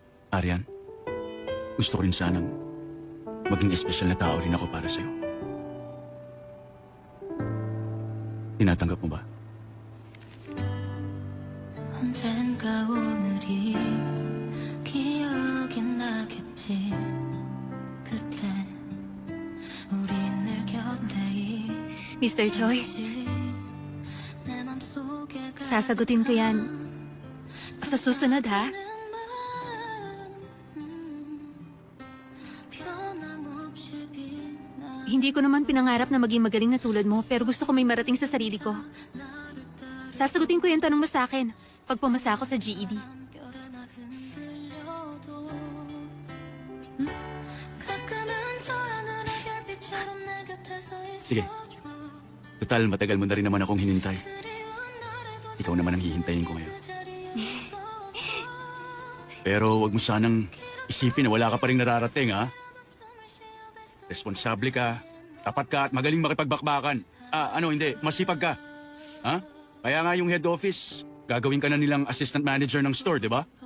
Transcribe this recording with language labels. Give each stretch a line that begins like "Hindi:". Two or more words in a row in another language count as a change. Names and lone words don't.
Filipino: Arian, gusto ko rin sanang maging espesyal na tao rin ako para sa'yo. Tinatanggap mo ba?
Korean: 언젠가 오늘이 기억이 나겠지. 그때 우리 늘 곁에
Filipino: Mr. Choi,
Korean: 있었지. 내 맘속에
Filipino: sasagutin ko yan sa susunod, ha?
Korean: 변함없이 빛나
Filipino: Hindi ko naman pinangarap na maging magaling na tulad mo, pero gusto ko may marating sa sarili ko. Sasagutin ko yung tanong mo sa akin pag pumasa ako sa GED.
Korean: 결에 나 흔들려도 가끔은 저 하늘의 별빛처럼 내 곁에서
Filipino: Sige.
Korean: 있어줘.
Filipino: Total, matagal mo na rin naman akong hinintay.
Korean: 그리운 날에도
Filipino: Ikaw naman ang hihintayin ko ngayon.
Korean: 그 자리에 있어.
Filipino: Pero wag mo sanang isipin na wala ka pa rin nararating, ha? Responsable ka, tapat ka at magaling makipagbakbakan. Hindi, masipag ka. Ha? Kaya nga yung
English: head office,
Filipino: gagawin ka na nilang
English: assistant manager
Filipino: ng store, di ba?